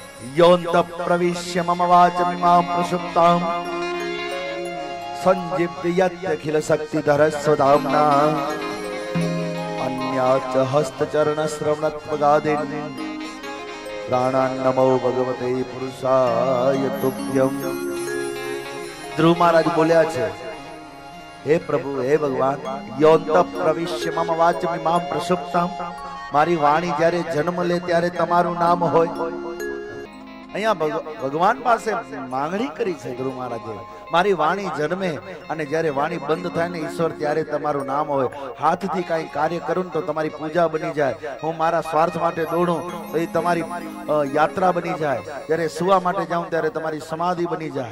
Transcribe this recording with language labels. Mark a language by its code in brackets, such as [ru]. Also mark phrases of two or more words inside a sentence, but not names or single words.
[sa] योऽन्त प्रविश्य मम वाचमिमां प्रसुप्तां संजीव्यत्यखिल शक्तिधर स्वधाम्ना अन्याच हस्तचरण श्रवणत्वगादीन् प्राणान् नमो भगवते पुरुषाय तुभ्यं। [gu] ધ્રુવ મહારાજ બોલ્યા છે, હે પ્રભુ હે ભગવાન, [sa] योऽन्त प्रविश्य मम वाचमिमां प्रसुप्तां, [gu] મારી વાણી જ્યારે જન્મ લે ત્યારે તમારું નામ હોય। અહીંયા ભગવાન પાસે માંગણી કરી છે ધ્રુવ મહારાજે, મારી વાણી જન્મે અને જ્યારે વાણી બંધ થાય ને ઈશ્વર ત્યારે તમારું નામ હોય। હાથથી કાંઈ કાર્ય કરું તો તમારી પૂજા બની જાય, હું મારા સ્વાર્થ માટે દોડું તો એ તમારી યાત્રા બની જાય, જ્યારે સુવા માટે જાઉં ત્યારે તમારી સમાધિ બની જાય।